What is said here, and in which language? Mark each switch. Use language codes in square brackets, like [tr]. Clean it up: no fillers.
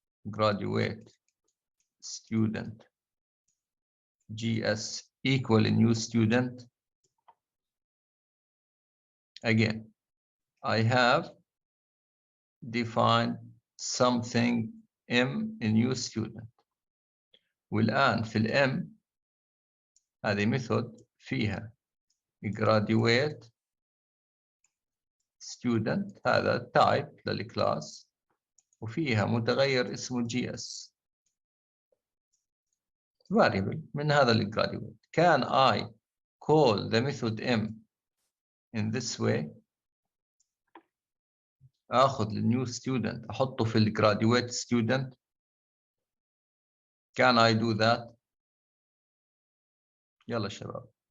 [en] Graduate student GS equal a new student. Again, I have defined something M a new student. [ar] والآن في الM هذه method فيها graduate student هذا type للكلاس وفيها متغير اسمه GS variable من هذا الجراديويت. [en] Can I call the method M in this way؟ [ar] اخذ النيو ستودنت احطه في الجراديويت ستودنت. [en] Can I do that؟ [ar] يلا شباب.